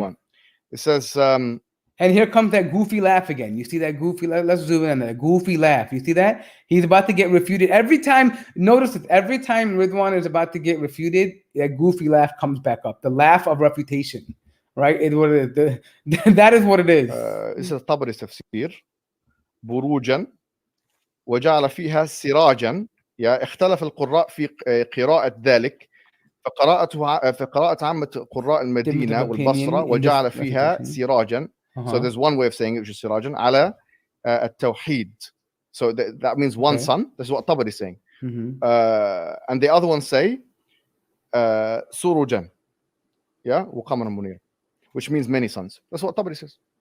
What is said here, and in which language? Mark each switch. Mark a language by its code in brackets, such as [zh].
[en] One. It says, and here comes that goofy laugh again. You see that goofy laugh? Let's zoom in on that goofy laugh. You see that? He's about to get refuted. Every time, notice it, every time Ridwan is about to get refuted, that goofy laugh comes back up. The laugh of refutation. Right? That is what it is. This is [ar] طبري تفسير بروجا وجعل فيها سراجا اختلف القراء في قراءة ذلك فقراءة عامة قراء المدينة والبصرة وجعل فيها سراجا. [en] So there's one way of saying it, which is [ar] سراجا على التوحيد. [en] So that means one sun. That's what Tabari is saying. And the other ones say [ar] سروجا وقمرا منيرا, [en] which means many sons. That's what Tabari says.